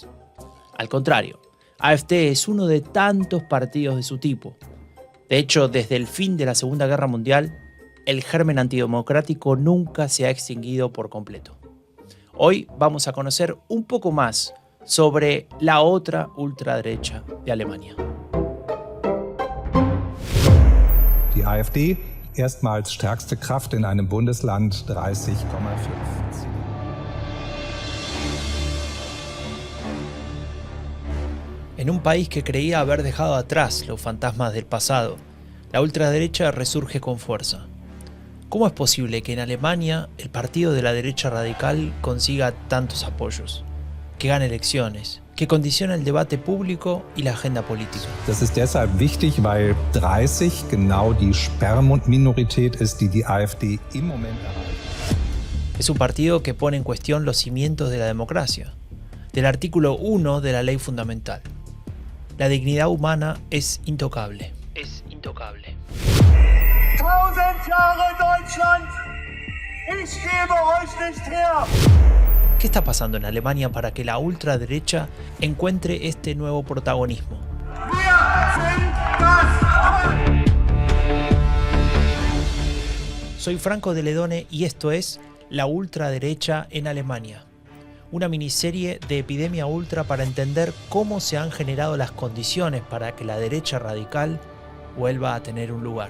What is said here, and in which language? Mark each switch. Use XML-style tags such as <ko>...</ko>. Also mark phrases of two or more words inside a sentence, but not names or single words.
<es>Al contrario, AfD es uno de tantos partidos de su tipo. De hecho, desde el fin de la Segunda Guerra Mundial, el germen antidemocrático nunca se ha extinguido por completo. Hoy vamos a conocer un poco más sobre la otra ultraderecha de Alemania.</es> <de>Die AfD erstmals stärkste Kraft in einem Bundesland 30,5%.</de> <es>En un país que creía haber dejado atrás los fantasmas del pasado, la ultraderecha resurge con fuerza. ¿Cómo es posible que en Alemania el partido de la derecha radical consiga tantos apoyos, que gane elecciones, que condiciona el debate público y la agenda política?</es> <de>Das ist deshalb wichtig, weil 30 genau die Sperrminorität ist, die AfD im Moment erreicht.</de> <es>Es un partido que pone en cuestión los cimientos de la democracia, del artículo 1 de la ley fundamental. La dignidad humana es intocable. Es intocable.</es> <de>1000 Jahre Deutschland, ich gebe euch nicht her.</de> <es>¿Qué está pasando en Alemania para que la ultraderecha encuentre este nuevo protagonismo? Soy Franco de Ledone y esto es La ultraderecha en Alemania, una miniserie de Epidemia Ultra para entender cómo se han generado las condiciones para que la derecha radical vuelva a tener un lugar.</es>